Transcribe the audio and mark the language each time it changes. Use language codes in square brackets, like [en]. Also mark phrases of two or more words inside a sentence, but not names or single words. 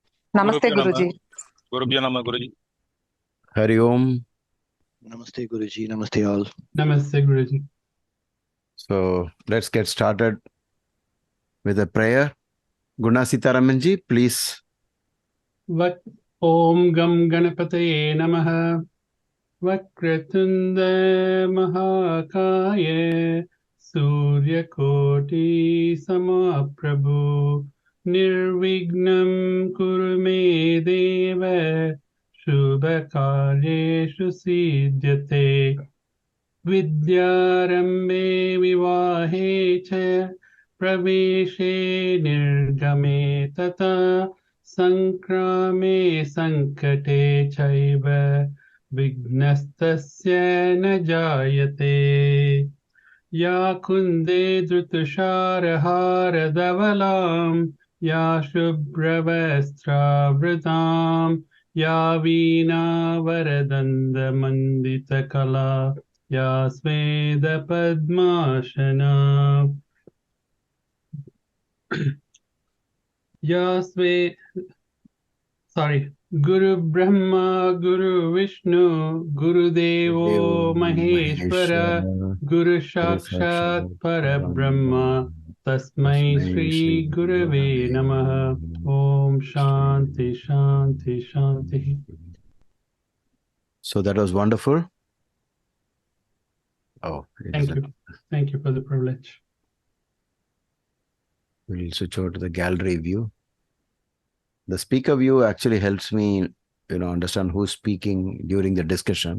[sa] Namaste, Gurubhyo Namah. Guruji. Gurubhyo Namah, Guruji. Hari Om. Namaste Guruji, [en] namaste all. [sa] Namaste, Guruji. [en] So let's get started with a prayer. Guna Sitaramanji, please. [sa] Om Gam Ganapataye Namaha. Vakratunda Mahakaya. Surya Koti Samaprabhu. Nirvignam Kurume Deva. Shubhakaryeshu Siddhyate. Vidyarambe Vivahe Cha. Praveshe Nirgame Tata. Sankrame Sankate Chaiva Vignastasya na jayate Ya Kunde Dhrutushara Dhavalam Ya Shubhravastra Vratam Ya Veena Varadanda Mandita Kala Ya Sveda Padmashana Ya Sve Guru Brahma, Guru Vishnu, Guru Devo Maheshwara, Guru Sakshat Parabrahma, Tasmai Shri Gurave Namaha. Om Shanti Shanti Shanti. [en] So that was wonderful. Oh, Thank you. Thank you for the privilege. We'll switch over to the gallery view. The speaker view actually helps me, understand who's speaking during the discussion.